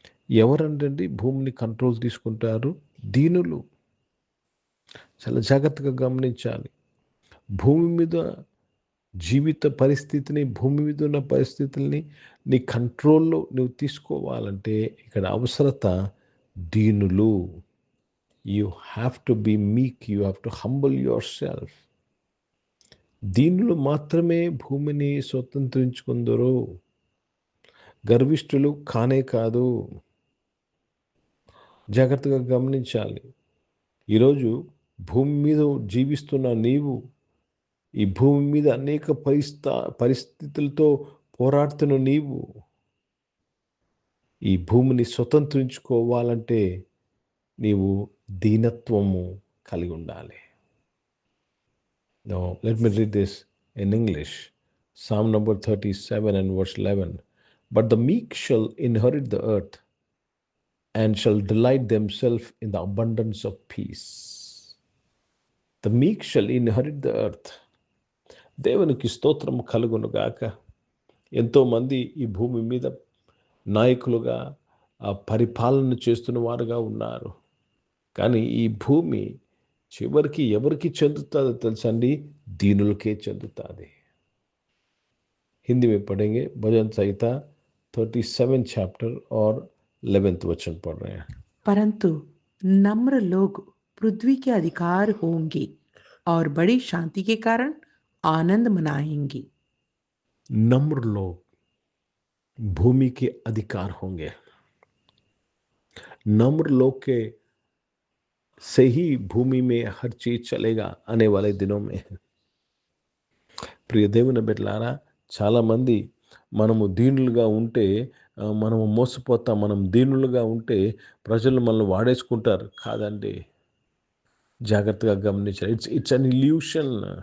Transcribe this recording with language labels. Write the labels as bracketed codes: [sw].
[te] ఎవరంటండి భూమిని కంట్రోల్ తీసుకుంటారు? దీనులు. చాలా జాగ్రత్తగా గమనించాలి. భూమి మీద జీవిత పరిస్థితిని, భూమి మీద ఉన్న పరిస్థితుల్ని నీ కంట్రోల్లో నువ్వు తీసుకోవాలంటే ఇక్కడ అవసరత దీనులు. [en] You have to be meek, you have to humble yourself. [te] దీనులు మాత్రమే భూమిని స్వతంత్రించుకుందరు. గర్విష్ఠులు కానే కాదు. జాగ్రత్తగా గమనించాలి. ఈరోజు భూమి మీద జీవిస్తున్న నీవు, ఈ భూమి మీద అనేక పరిస్థితులతో పోరాడుతున్న నీవు, ఈ భూమిని స్వతంత్రించుకోవాలంటే నీవు దీనత్వము కలిగి ఉండాలి. [en] Now, let me read this in English. Psalm number 37 and verse 11. But the meek shall inherit the earth and shall delight themselves in the abundance of peace. The meek shall inherit the earth. [te] దేవునికి స్తోత్రం కలుగునుగాక. ఎంతోమంది ఈ భూమి మీద నాయకులుగా పరిపాలన చేస్తున్న వారుగా ఉన్నారు. కానీ ఈ భూమి చివరికి ఎవరికి చెందుతుందో తెలుసండి? దీనులకే చెందుతుంది. [hi] हिंदी में पढ़ेंगे. भजन संहिता 37 चैप्टर और 11th वचन पढ़ रहे हैं. परंतु नम्र लोग पृथ्वी के अधिकार होंगे और बड़ी शांति के कारण आनंद मनाएंगे. नम्र लोग भूमि के अधिकार होंगे. नम्र लोग के से ही भूमि में हर चीज चलेगा आने वाले दिनों में. [te] ప్రియ దేవుని బిడ్డలారా, చాలామంది మనము దీనులుగా ఉంటే మనము మోసపోతాం. మనం దీనులుగా ఉంటే ప్రజలు మనల్ని వాడేసుకుంటారు. కాదండి, జాగ్రత్తగా గమనించాలి. [en] It's an illusion.